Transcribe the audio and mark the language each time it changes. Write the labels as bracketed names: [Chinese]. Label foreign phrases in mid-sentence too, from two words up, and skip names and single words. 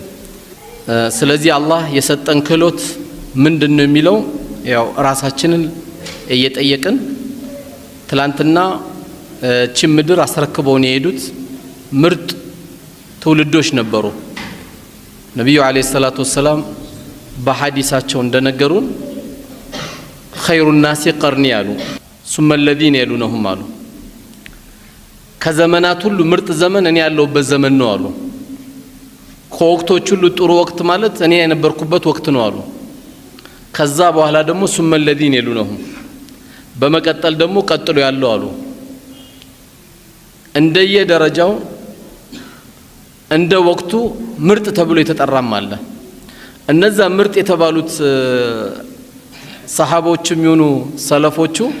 [Amharic] ስለዚህ አላህ የሰጠን ክህሎት ምንድነው የሚለው ያው ራሳችንን እየጠየቅን ትላንትና ቺም ምድር አስረክበውን የሄዱት ምርጥ ትውልዶች ነበሩ። ነብዩ [Arabic] عليه الصلاة والسلام [Amharic] በሐዲሳቸው እንደነገሩን [Arabic] خير الناس قرني [Amharic] አሉ [Arabic] ثم الذين يلونهم [Amharic] አሉ። ከዘመናት ሁሉ ምርጥ ዘመን እኔ ያለሁበት ዘመን ነው አሉ። ከወቅቶች ሁሉ ጥሩ ወቅት ማለት እኔ የነበርኩበት ወቅት ነው አሉ። ከዛ በኋላ ደግሞ [Arabic] ثم الذين يلونهم [Amharic] በመቀጠል ደግሞ ቀጥሎ ያለው አሉ። እንደየ ደረጃው እንደ ወቅቱ ምርጥ ተብሎ የተጠራም አለ። እነዛ ምርጥ የተባሉት ሰሃቦችም ይሁኑ ሰለፎቹ